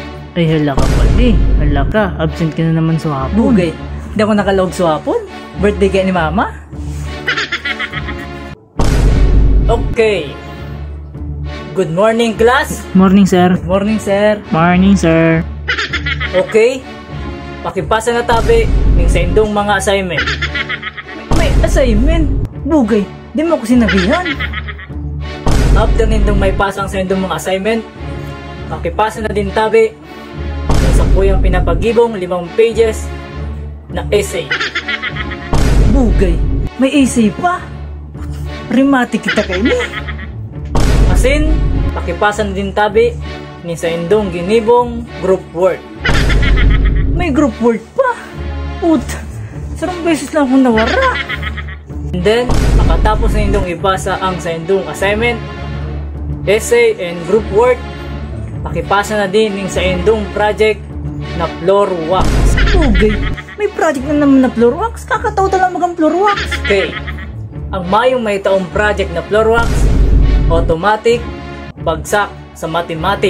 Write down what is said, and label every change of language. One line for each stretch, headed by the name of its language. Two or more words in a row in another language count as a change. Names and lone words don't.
Bikol: Ay, hala ka pali. Hala ka, absent ka na naman sa hapon. Bugay, hindi ako nakalog sa hapon. Birthday kaya ni mama. Okay.
English: Good morning, class. Morning, sir. Good morning, sir. Morning, sir. Okay.
Bikol: Pakipasa na tabi ng sa indong mga assignment. May assignment? Bugay, di mo ko sinabihan. After nindong may pasang sa indong mga assignment, pakipasa na din tabi ng sa kuyang pinapagibong 5 pages na essay. Bugay, may essay pa? Rimati kita kayo ni. Asin, pakipasa na din tabi ni sa indong ginibong
English: group work.
Bikol: May
English: group work
Bikol: pa? Ut, sarang beses lang akong nawara.
English: And then,
Bikol: makatapos na indong ibasa ang sa indong assignment,
English: essay and group work,
Bikol: pakipasa na din ng sa indong project na
English: floor wax.
Bikol: Okay, may project na naman na
English: floor wax.
Bikol: Kakataw lang magang
English: floor wax.
Bikol: Okay, ang mayong may taong project na
English: floor wax,
Bikol: automatic, bagsak sa mathematics.